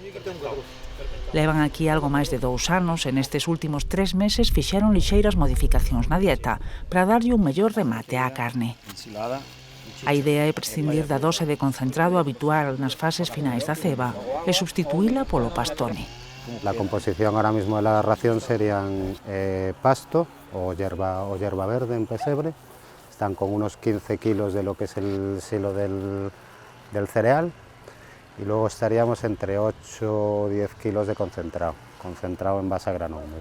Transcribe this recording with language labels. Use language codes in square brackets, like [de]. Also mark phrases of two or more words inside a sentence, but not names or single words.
[gl] Levan aquí algo máis de 2 anos e nestes últimos 3 meses fixeron lixeiras modificacións na dieta para darlle un mellor remate á carne. A idea é prescindir da dose de concentrado habitual nas fases finais da ceba e substituíla polo pastone. [es] La composición ahora mismo de la ración serían pasto o hierba verde en pesebre. Están con unos 15 kilos de lo que es el silo del cereal y luego estaríamos entre 8 o 10 kilos de concentrado en base a grano húmedo.